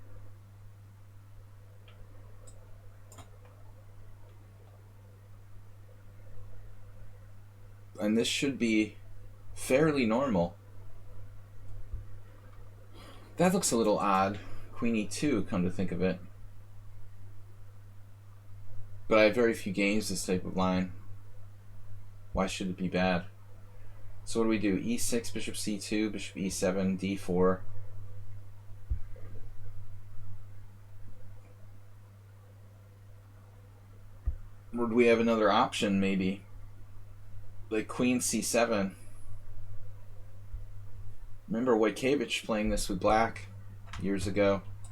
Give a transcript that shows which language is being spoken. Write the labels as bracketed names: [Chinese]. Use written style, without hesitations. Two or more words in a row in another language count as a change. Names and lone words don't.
[English] And this should be fairly normal. That looks a little odd. Queen e2, come to think of it. But I have very few games this type of line. Why should it be bad? So what do we do? e6, bishop c2, bishop e7, d4. Or do we have another option maybe? Like queen c7. Remember Wojciech playing this with black years ago.